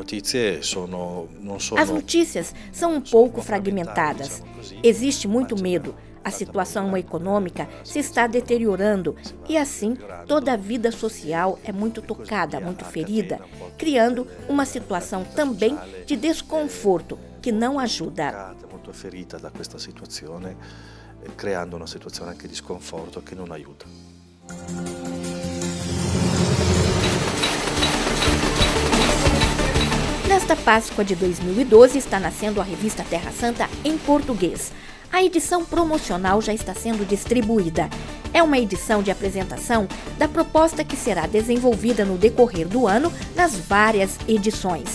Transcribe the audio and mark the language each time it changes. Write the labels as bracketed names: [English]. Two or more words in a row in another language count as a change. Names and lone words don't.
[Portuguese] As notícias são um pouco fragmentadas. Existe muito medo. A situação econômica se está deteriorando e, assim, toda a vida social é muito tocada, muito ferida, criando uma situação também de desconforto que não ajuda. [Italian] Molto ferita da questa situazione, creando una situazione anche di sconforto che non aiuta. [Portuguese] Nesta Páscoa de 2012 está nascendo a revista Terra Santa em português. A edição promocional já está sendo distribuída. É uma edição de apresentação da proposta que será desenvolvida no decorrer do ano nas várias edições.